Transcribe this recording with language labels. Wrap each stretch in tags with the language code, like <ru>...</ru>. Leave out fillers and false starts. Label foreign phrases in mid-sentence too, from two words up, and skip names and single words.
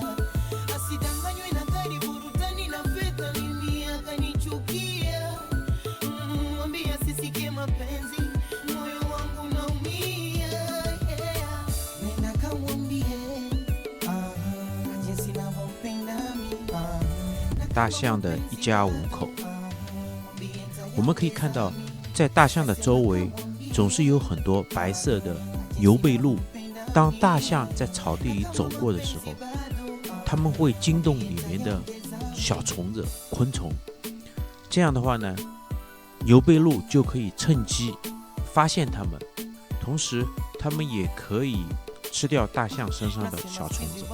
<sw>Asidanganywe na gari burutani na fedha, mimi akanichukia. Mwambie asisikie mapenzi, moyo wangu naumia. Nenda kamwambie jinsi navyompenda mimi.</sw> <zh>大象的一家五口，我们可以看到，在大象的周围总是有很多白色的牛背鹿。当大象在草地里走过的时候，它们会惊动里面的小虫子、昆虫， 这样的话呢，牛背鹿就可以趁机发现它们，同时它们也可以吃掉大象身上的小虫子。</zh>